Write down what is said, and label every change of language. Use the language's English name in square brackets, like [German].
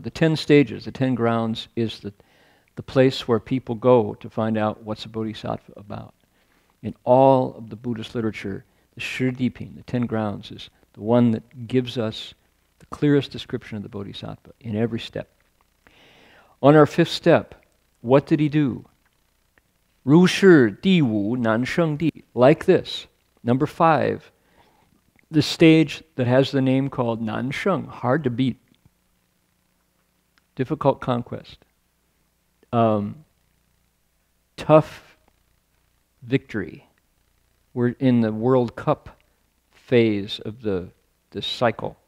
[English] The 10 stages, the 10 grounds is the place where people go to find out what's a bodhisattva about. In all of the Buddhist literature, the Shirdipin, the 10 grounds, is the one that gives us the clearest description of the bodhisattva in every step. On our 5th step, what did he do? [Chinese] 如是第五难胜地, [English] like this. Number 5, the stage that has the name called Nan Sheng, hard to beat. Difficult conquest. Tough victory. We're in the World Cup phase of this cycle.